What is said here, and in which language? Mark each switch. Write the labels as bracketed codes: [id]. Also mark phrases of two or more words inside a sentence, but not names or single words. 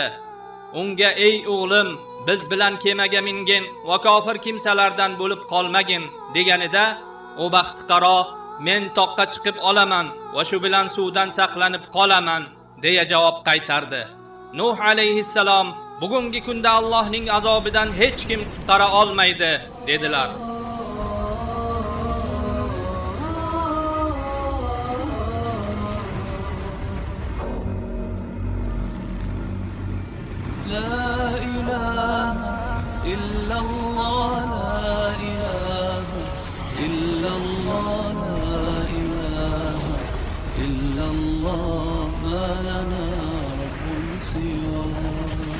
[uz] Unga ey o'g'lim, biz bilan kemaga mingin va kofir kimsalardan bo'lib qolmagin deganida, u baxtiqaro men toqqa chiqib olaman va shu bilan suvdan saqlanib qolaman deya javob qaytardi. Nuh alayhissalom bugungi kunda Allohning azobidan hech kim qutqara olmaydi dedilar. [ar] لا إله إلا الله لا إله إلا الله لا إله إلا الله ما لنا رب سواه.